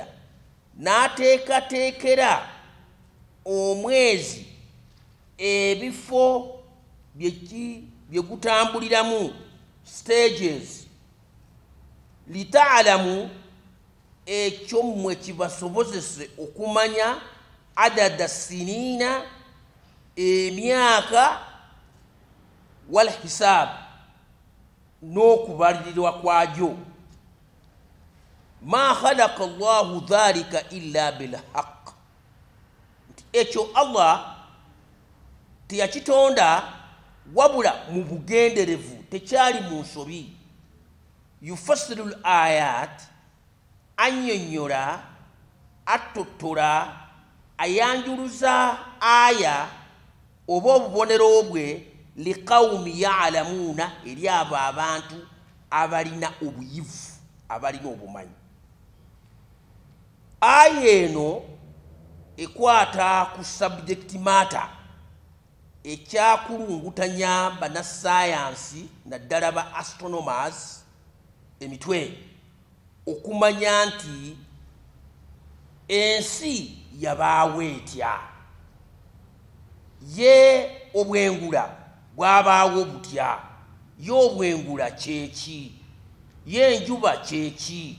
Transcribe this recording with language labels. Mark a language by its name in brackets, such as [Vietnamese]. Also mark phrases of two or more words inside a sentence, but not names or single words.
[Ganda] n'ateekateekera omwezi ebifo bye gutambuliramu stages litaalamu ekyo mmwe kibasobozese okumanya [Arabic] عدد السنين [Ganda] emyaka [Arabic] والحساب [Ganda] n'okubalirirwa kwajo [Arabic] ما خلق الله ذلك إلا بالحق [Ganda] ekyo Allah teyakitonda wabula mu bugenderevu tekyali mu nsobi [Arabic] يفصل الآيات [Ganda] anyonyola attotola ayanjuluza aya oba obubonero bwe [Arabic] لقوم يعلمون [Ganda] eri abo abantu abalina obuyivu abalina obumanyi. Aya eno ekwata ku [English] subject matter [Ganda] ekyakulungutanya bannasayansi naddala ba astronomers emitwe okumanya nti ensi yabaawo etya, ye obwengula bwabaawo butya, ye obwengula kyeki, ye enjuba kyeki.